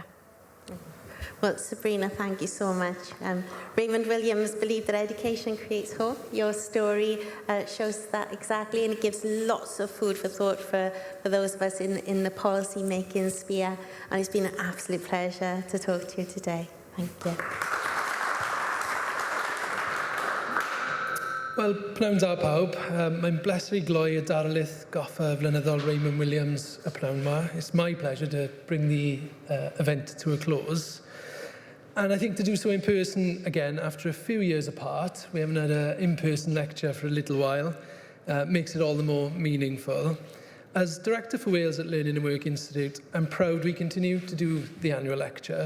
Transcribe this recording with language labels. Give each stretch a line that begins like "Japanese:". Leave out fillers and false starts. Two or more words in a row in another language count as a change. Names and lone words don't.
English: Well, Sabrina, thank you so much. Raymond Williams believed that education creates hope. Your story shows that exactly, and it gives lots of food for thought for those of us in the policy-making sphere. And it's been an absolute pleasure to talk to you today. Thank you.
Welsh: Wel, pnawn da pawb. Mae'n bleser I gloi y darlith goffa flynyddol Raymond Williams y pnawn ma.
English: It's my pleasure to bring the event to a close. And I think to do so in person again, after a few years apart, we haven't had an in-person lecture for a little while, makes it all the more meaningful. As Director for Wales at Learning and Work Institute, I'm proud we continue to do the annual lecture.